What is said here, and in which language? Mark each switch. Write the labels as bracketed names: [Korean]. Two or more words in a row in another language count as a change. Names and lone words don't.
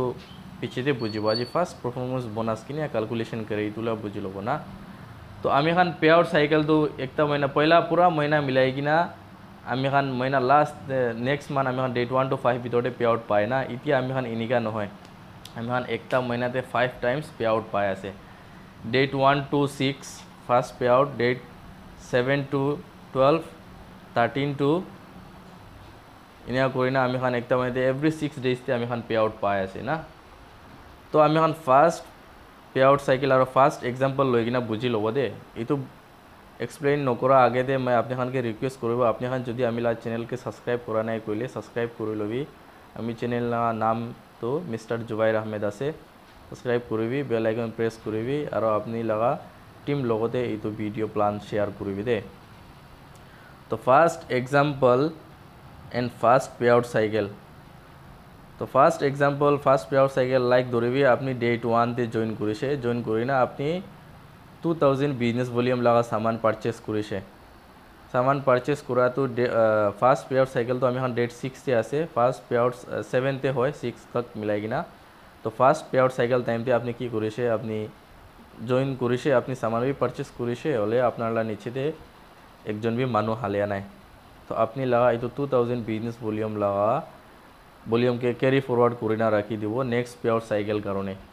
[Naga Pidgin] পিছিয়ে বুঝিব আজি [English] first performance bonus [Naga Pidgin] কিনে ক্যালকুলেশন করে ইতুলা বুঝি লব না তো আমি এখান [English] pay out cycle [Naga Pidgin] তো একটা মহিনা পয়লা পুরা মহিনা মিলাই কিনা আমি এখান মহিনা [English] last next month [Naga Pidgin] আমি এখান ডেট 1 to 5 ভিতরে [English] pay out [Naga Pidgin] পাই না ইতিয়া আমি এখান ইনিকা নহয় আমি এখান একটা মহিনাতে 5 [English] times pay out [Naga Pidgin] পাই আছে ডেট 1 to 6 [English] first pay out [Naga Pidgin] ডেট 7 to 12 13 to ইনিয়া করি না আমি এখান একটা মহিনাতে এভরি 6 ডেজতে আমি এখান [English] pay out [Naga Pidgin] পাই আছে না তো আমি এখন [English] first pay out cycle [Naga Pidgin] আর [English] first example [Naga Pidgin] লই কিনা বুঝি লব দে এইটো এক্সপ্লেইন নকরা আগে দে মই আপনি খানকে রিকোয়েস্ট করব আপনি খান যদি আমি লা চ্যানেলকে সাবস্ক্রাইব করা নাই কইলে সাবস্ক্রাইব করে লবি আমি চ্যানেল নাম তো মিস্টার জুবাইর আহমেদ আছে সাবস্ক্রাইব করবি [English] bell icon press [Naga Pidgin] করবি আর আপনি লাগা টিম লগতে এইটো [English] video plan share [Naga Pidgin] করবি দে তো [English] first example and first pay out cycle [Naga Pidgin] তো [English] first example first pay out cycle like [Naga Pidgin] ধরিবি আপনি ডেট 1 তে জয়েন করেছে জয়েন করি না আপনি 2000 [English] business volume [Naga Pidgin] লাগা সামান পারচেজ করেছে সামান পারচেজ করা তো [English] first pay out cycle [Naga Pidgin] তো আমি এখন ডেট 6 তে আছে [English] first pay out [Naga Pidgin] 7 তে হয় 6 তক মিলাই কিনা তো [English] first pay out cycle time [Naga Pidgin] তে আপনি কি করেছে আপনি জয়েন করেছে আপনি সামান বি পারচেজ করেছে হলে আপনারা নিচেতে একজন বি মানু হালিয়া নাই তো আপনি লাগা এই তো 2000 [English] business volume [Naga Pidgin] লাগা ভলিউম के [English] carry forward [Naga Pidgin] করে না রাখি দিব [English] next pay out cycle [Naga Pidgin] কারণে